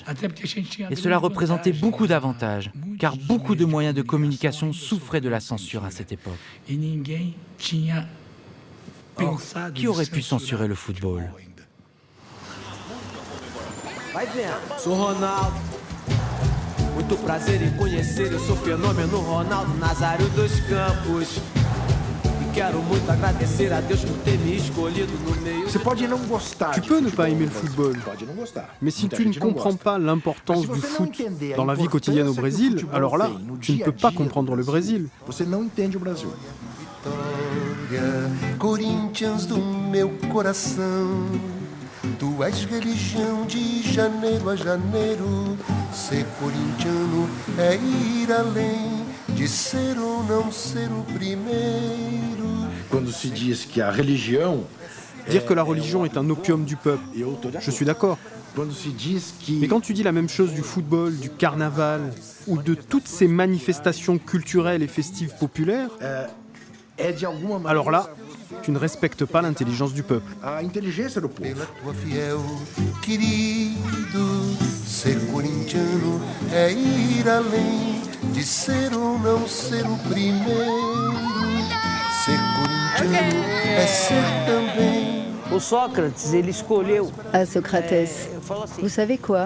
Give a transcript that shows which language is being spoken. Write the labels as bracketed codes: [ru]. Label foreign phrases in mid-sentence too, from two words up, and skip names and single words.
[fr] Et cela représentait beaucoup d'avantages, car beaucoup de moyens de communication souffraient de la censure à cette époque. Or, qui aurait pu censurer le football? [pt] Sou Ronaldo, muito prazer em conhecer, eu sou fenômeno Ronaldo Nazário dos Campos. [fr] Tu peux ne pas aimer le football, mais si tu ne comprends pas l'importance du foot dans la vie quotidienne au Brésil, alors là, tu ne peux pas comprendre le Brésil. [pt] Corinthians do meu coração, tu és religião de janeiro a janeiro. Ser corintiano é ir além de ser ou não ser o primeiro. Quando se diz que a religião [fr] Dire que la religion est un opium du peuple, je suis d'accord. Mais quand tu dis la même chose du football, du carnaval ou de toutes ces manifestations culturelles et festives populaires, alors là, tu ne respectes pas l'intelligence du peuple. [pt] Pela tua fiel, querido, ser corintiano é ir além de ser ou não ser o primeiro. Ser corintiano é ser também. [fr] À Socrates, vous savez quoi?